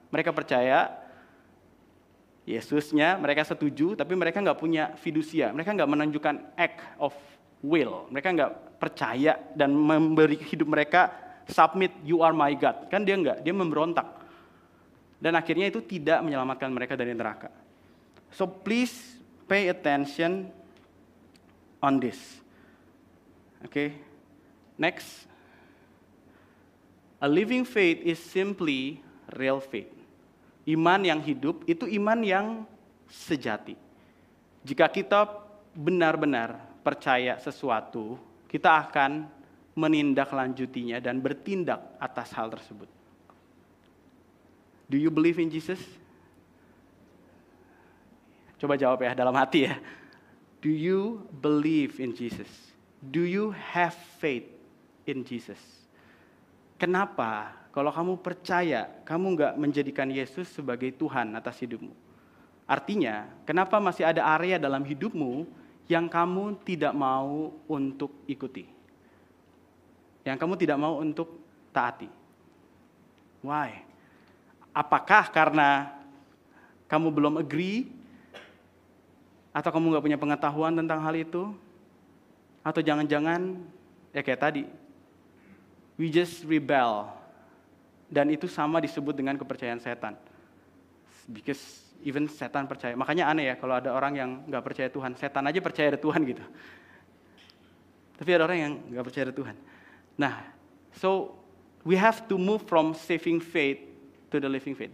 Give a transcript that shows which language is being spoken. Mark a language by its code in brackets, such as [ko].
[id] Mereka percaya Yesusnya, mereka setuju, tapi mereka nggak punya fidusia. Mereka nggak menunjukkan act of will. Mereka nggak percaya dan memberi hidup mereka submit, [en] you are my God. [id] Kan dia nggak, dia memberontak. Dan akhirnya itu tidak menyelamatkan mereka dari neraka. [en] So please pay attention on this. Okay, next. A living faith is simply real faith. [id] Iman yang hidup itu iman yang sejati. Jika kita benar-benar percaya sesuatu, kita akan menindaklanjutinya dan bertindak atas hal tersebut. [en] Do you believe in Jesus? [id] Coba jawab ya dalam hati ya. [en] Do you believe in Jesus? Do you have faith in Jesus? [id] Kenapa kalau kamu percaya, kamu nggak menjadikan Yesus sebagai Tuhan atas hidupmu? Artinya, kenapa masih ada area dalam hidupmu yang kamu tidak mau untuk ikuti? Yang kamu tidak mau untuk taati? Why? Apakah karena kamu belum agree? Atau kamu nggak punya pengetahuan tentang hal itu? Atau jangan-jangan, ya kayak tadi, [en] we just rebel. [id] Dan itu sama disebut dengan kepercayaan setan. [en] Because even [id] setan percaya. Makanya aneh ya kalau ada orang yang nggak percaya Tuhan. Setan aja percaya ada Tuhan gitu. Tapi ada orang yang nggak percaya ada Tuhan. [en] Nah, so we have to move from saving faith to the living faith.